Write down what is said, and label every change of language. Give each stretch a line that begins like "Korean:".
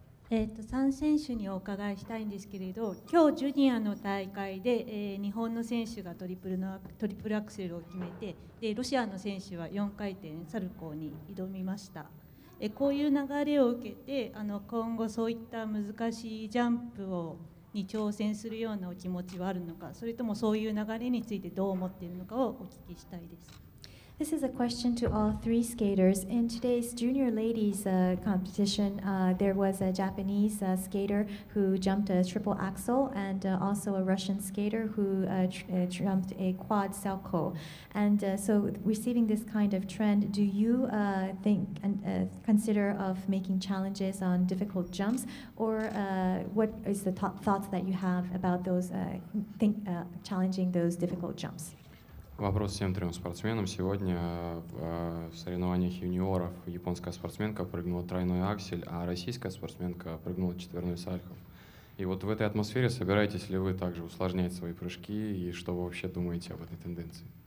Japanese: 3選手にお伺いしたいんですけれど、今日ジュニアの大会で、日本の選手がトリプルアクセルを決めて、でロシアの選手は4回転サルコーに挑みました。こういう流れを受けて今後そういった難しいジャンプに挑戦するようなお気持ちはあるのか、それともそういう流れについてどう思っているのかをお聞きしたいです。
English: This is a question to all three skaters. In today's junior ladies competition, there was a Japanese skater who jumped a triple axel and also a Russian skater who jumped a quad salchow. And so receiving this kind of trend, do you think and consider of making challenges on difficult jumps, or what is the thoughts that you have about those challenging those difficult jumps?
Russian: Вопрос всем трем спортсменам. Сегодня в соревнованиях юниоров японская спортсменка прыгнула тройной аксель, а российская спортсменка прыгнула четверной сальхов. И вот в этой атмосфере собираетесь ли вы также усложнять свои прыжки, и что вы вообще думаете об этой тенденции?